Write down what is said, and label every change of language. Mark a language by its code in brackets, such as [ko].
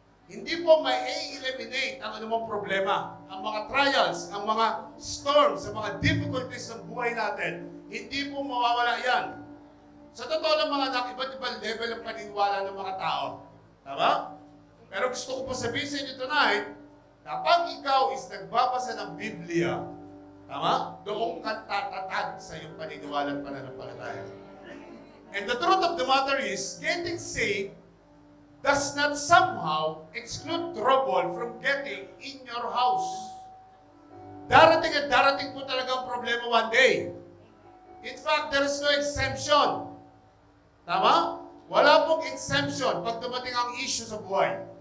[tl] Hindi po may eliminate ang anumang problema. Ang mga trials, ang mga storms, ang mga difficulties ng buhay natin, hindi po mawawala yan. Sa totoo lang mga anak, iba't ibang level ang paniniwala ng mga tao. Tama? Pero gusto ko po sabihin sa inyo tonight, kapag ikaw is nagbabasa ng Biblia, tama? Doon ka tatatag sa iyong paniniwala at pananampalataya. [en] And the truth of the matter is, getting saved does not somehow exclude trouble from getting in your house. [tl] Darating at darating po talaga ang problema one day. [en] In fact, there is no exemption. [tl] Tama? Wala pong exemption pag dumating ang issue sa buhay.